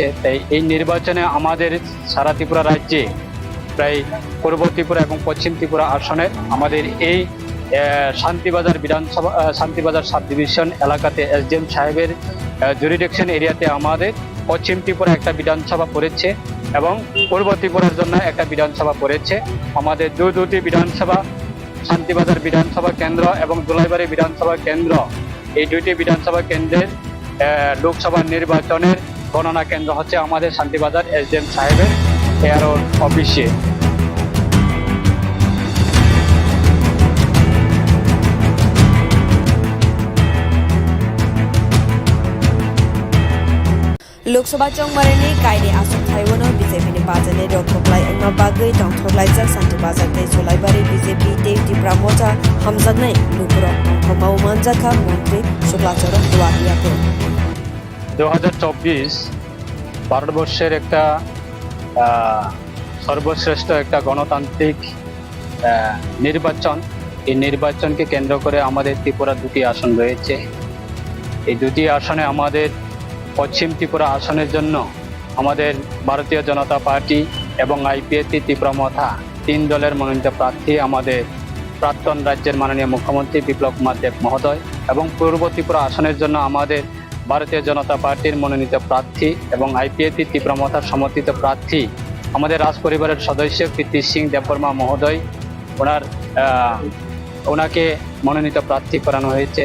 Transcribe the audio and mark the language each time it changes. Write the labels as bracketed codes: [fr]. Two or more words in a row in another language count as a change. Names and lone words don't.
[bn] তাই এই নির্বাচনে আমাদের সারা ত্রিপুরা রাজ্যে প্রায় পূর্ব ত্রিপুরা এবং পশ্চিম ত্রিপুরা আসনের আমাদের এই শান্তিবাজার [en] sub division [bn] এলাকাতে এসডিএম সাহেবের [en] jurisdiction area [bn] আমাদের পশ্চিম ত্রিপুরা একটা বিধানসভা পড়েছে এবং পূর্ব ত্রিপুরার জন্য একটা বিধানসভা পড়েছে। আমাদের দুটি বিধানসভা, শান্তিবাজার বিধানসভা কেন্দ্র এবং দুলাইবাড়ি বিধানসভা কেন্দ্র, এই দুইটি বিধানসভা কেন্দ্রের লোকসভা নির্বাচনের গণনা কেন্দ্র হচ্ছে আমাদের শান্তিবাজার এসডিএম সাহেবের এআরও অফিসে। [trp] लोकसभा चौंबारनि कायदे आसुक थाइवानो बीजेपी बाजाने रोकथाय अंगमा बागै दंथरलायजाक शान्तिबाजार ते सलाइबारि बीजेपी टेक्टि प्रामोटा हामजानाय लुकुरक दंथमाव मानजाखा मन्त्री शुक्लाचरण दुआरियाको [bn] 2024 ভারতবর্ষের একটা সর্বশ্রেষ্ঠ একটা গণতান্ত্রিক নির্বাচন। এই নির্বাচনকে কেন্দ্র করে আমাদের ত্রিপুরা দুটি আসন রয়েছে। এই দুটি আসনে আমাদের পশ্চিম ত্রিপুরা আসনের জন্য আমাদের ভারতীয় জনতা পার্টি এবং আইপিএফটি ত্রিপুরা মথা 3 দলের মনোনীত প্রার্থী আমাদের প্রাক্তন রাজ্যের মাননীয় মুখ্যমন্ত্রী বিপ্লব কুমার দেব মহোদয়, এবং পূর্ব ত্রিপুরা আসনের জন্য আমাদের ভারতীয় জনতা পার্টির মনোনীত প্রার্থী এবং আইপিএফটি ত্রিপুরা মথার সমর্থিত প্রার্থী আমাদের রাজ পরিবারের সদস্য কীর্তি সিং দেববর্মা মহোদয়, ওনাকে মনোনীত প্রার্থী করানো হয়েছে।